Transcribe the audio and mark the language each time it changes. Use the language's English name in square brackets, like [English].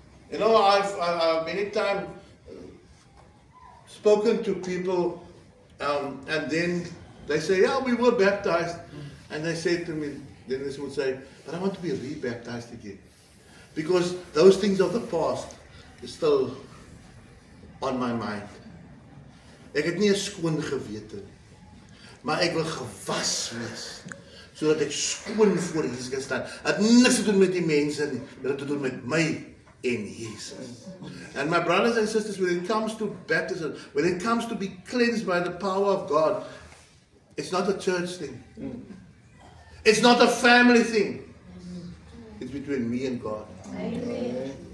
[English] You know, I've many times spoken to people, and then they say, yeah, we were baptized. And they say to me, then they would say, but I want to be re-baptized again. Because those things of the past is still on my mind. [Afrikaans] Ek het nie 'n skoon gewete nie. Maar ek wil gewas wees, sodat ek skoon voor Jesus kan staan. Het niks te doen met die mense nie, dit het te doen met my en Jesus. [English] And my brothers and sisters, when it comes to baptism, when it comes to be cleansed by the power of God, it's not a church thing. It's not a family thing. It's between me and God. Amen.